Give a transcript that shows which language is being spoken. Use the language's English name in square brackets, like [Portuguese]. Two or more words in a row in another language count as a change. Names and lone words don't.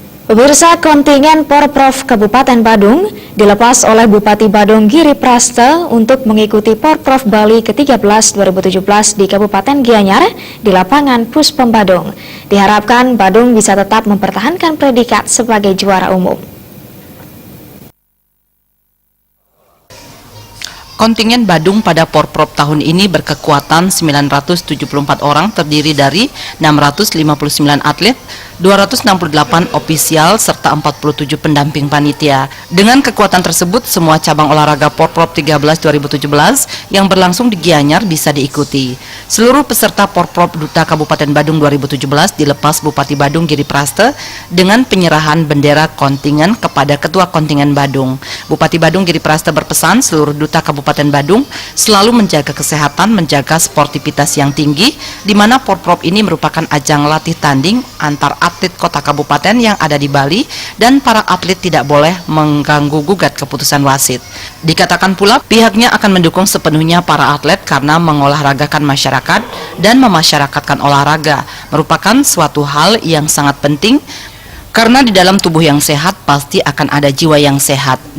[Indonesian] Pemirsa, kontingen Porprov Kabupaten Badung dilepas oleh Bupati Badung Giri Praste untuk mengikuti Porprov Bali ke-13 2017 di Kabupaten Gianyar di lapangan Puspom Badung. Diharapkan Badung bisa tetap mempertahankan predikat sebagai juara umum. Kontingen Badung pada Porprov tahun ini berkekuatan 974 orang, terdiri dari 659 atlet, 268 ofisial, serta 47 pendamping panitia. Dengan kekuatan tersebut, semua cabang olahraga Porprov 13 2017 yang berlangsung di Gianyar bisa diikuti. Seluruh peserta Porprov Duta Kabupaten Badung 2017 dilepas Bupati Badung Giri Praste dengan penyerahan bendera kontingen kepada Ketua Kontingen Badung. Bupati Badung Giri Praste berpesan seluruh Duta Kabupaten Badung selalu menjaga kesehatan, menjaga sportivitas yang tinggi, di mana Porprov ini merupakan ajang latih tanding antar atlet kota kabupaten yang ada di Bali, dan para atlet tidak boleh mengganggu-gugat keputusan wasit. Dikatakan pula pihaknya akan mendukung sepenuhnya para atlet karena mengolahragakan masyarakat dan memasyarakatkan olahraga merupakan suatu hal yang sangat penting, karena di dalam tubuh yang sehat pasti akan ada jiwa yang sehat.